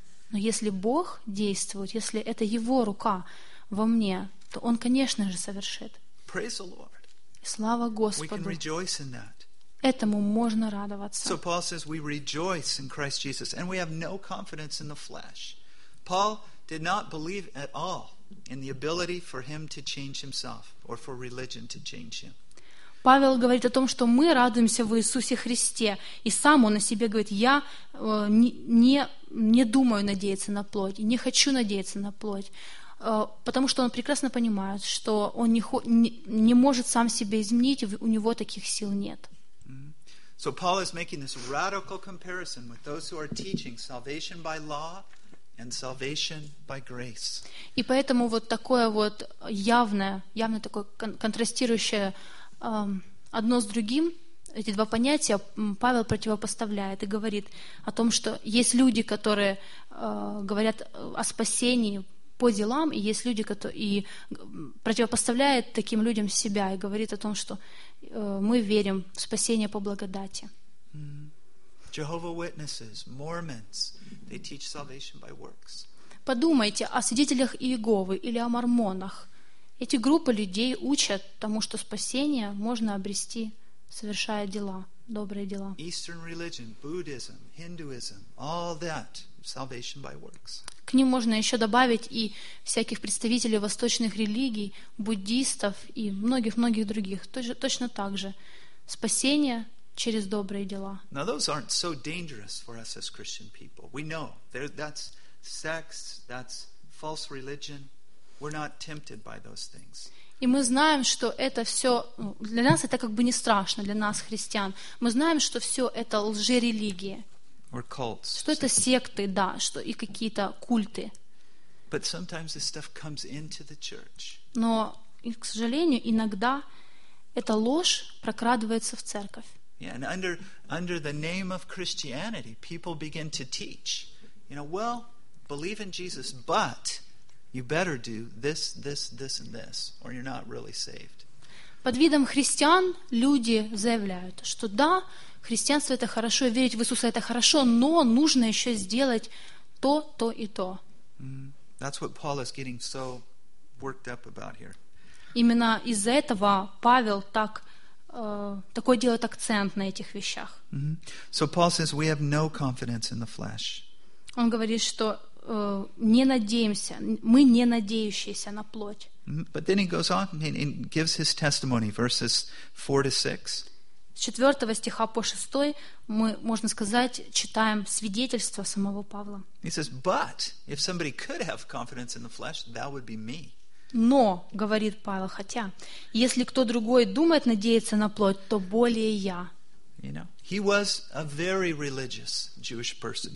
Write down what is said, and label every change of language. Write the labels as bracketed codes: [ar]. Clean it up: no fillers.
[ru] Но если Бог действует, если это Его рука во мне, то Он, конечно же, совершит. Слава Господу! Этому можно радоваться. [en] So Paul says, we rejoice in Christ Jesus, and we have no confidence in the flesh. Paul did not believe at all in the ability for him to change himself or for religion to change him. [ru] Павел говорит о том, что мы радуемся в Иисусе Христе, и сам он о себе говорит: я не думаю надеяться на плоть, не хочу надеяться на плоть, потому что он прекрасно понимает, что он не может сам себя изменить, у него таких сил нет. [en] So Paul is making this radical comparison with those who are teaching salvation by law and salvation by grace. [ru] И поэтому вот такое вот явное такое контрастирующее одно с другим, эти два понятия Павел противопоставляет и говорит о том, что есть люди, которые говорят о спасении по делам, и есть люди, которые и противопоставляет таким людям себя и говорит о том, что мы верим в спасение по благодати. [en] Jehovah's Witnesses, Mormons, they teach salvation by works. [ru] Подумайте о свидетелях Иеговы или о мормонах. Эти группы людей учат тому, что спасение можно обрести, совершая дела, добрые дела. [en] Eastern religion, Buddhism, Hinduism, all that, salvation by works. [ru] К ним можно еще добавить и всяких представителей восточных религий, буддистов и многих-многих других. Точно так же. Спасение через добрые дела. [en] Now those aren't so dangerous for us as Christian people. We know that's sex, that's false religion. We're not tempted by those things. [ru] И мы знаем, что это все для нас это как бы не страшно, для нас, христиан. Мы знаем, что все это лжерелигии. [en] Or cults, [ru] что это секты, да, что и какие-то культы. [en] But sometimes this stuff comes into the church. [ru] Но, к сожалению, иногда эта ложь прокрадывается в церковь. [en] Yeah, and under the name of Christianity, people begin to teach. You know, well, believe in Jesus, but you better do this, this, this, and this, or you're not really saved. [ru] Под видом христиан люди заявляют, что да, христианство это хорошо, верить в Иисуса это хорошо, но нужно еще сделать то, то и то. [en] That's what Paul is getting so worked up about here. [ru] Именно из-за этого Павел так такое делает акцент на этих вещах. [en] So Paul says we have no confidence in the flesh. [ru] Он говорит, что не надеемся, мы не надеющиеся на плоть. [en] But then he goes on and gives his testimony, verses 4-6. [ru] С 4 стиха по 6 мы, можно сказать, читаем свидетельство самого Павла. [en] He says, but if somebody could have confidence in the flesh, that would be me. [ru] Но, говорит Павел, хотя, если кто другой думает надеяться на плоть, то более я. [en] You know, he was a very religious Jewish person.